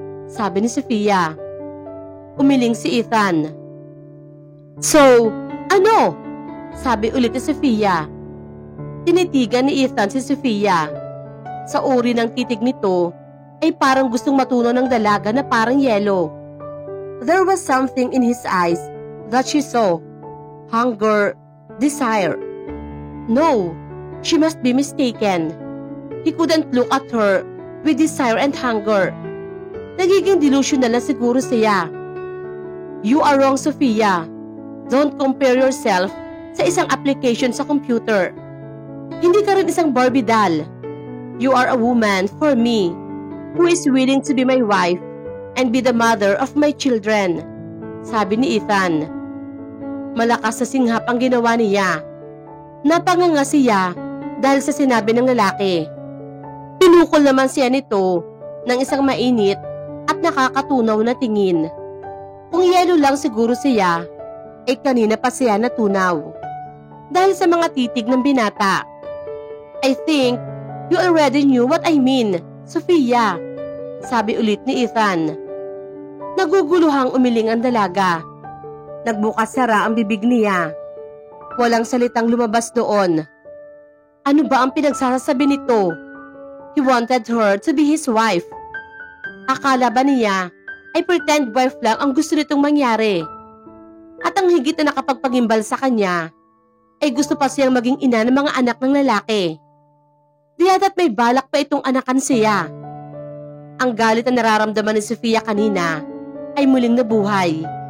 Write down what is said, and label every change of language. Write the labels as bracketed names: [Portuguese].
[Filipino] Sabi ni Sofia. Umiling si Ethan. So, ano? Sabi ulit ni Sofia. Tinitigan ni Ethan si Sofia. Sa uri ng titig nito ay parang gustong matunaw ng dalaga na parang yelo. [English] There was something in his eyes that she saw. Hunger, desire. No, she must be mistaken. He couldn't look at her with desire and hunger. [Filipino] Nagiging delusional na siguro siya. [English] You are wrong, Sofia. Don't compare yourself [Filipino] sa isang application sa computer. Hindi ka rin isang Barbie doll. [English] You are a woman for me who is willing to be my wife and be the mother of my children. [Filipino] Sabi ni Ethan. Malakas na singhap ang ginawa niya. Napanganga siya dahil sa sinabi ng lalaki. Pinukol naman siya nito ng isang mainit at nakakatunaw na tingin. Kung yelo lang siguro siya, ay kanina pa siya natunaw. Dahil sa mga titig ng binata. [English] I think you already knew what I mean, Sofia. [Filipino] Sabi ulit ni Ethan. Naguguluhang umiling ang dalaga. Nagbukas-sara ang bibig niya. Walang salitang lumabas doon. Ano ba ang pinagsasabi nito? [English] He wanted her to be his wife. [Filipino] Akala ba niya ay [English] pretend wife [Filipino] lang ang gusto nitong mangyari? At ang higit na nakapagpagimbal sa kanya ay gusto pa siyang maging ina ng mga anak ng lalaki. Di yata't may balak pa itong anakan siya. Ang galit na nararamdaman ni Sofia kanina ay muling nabuhay.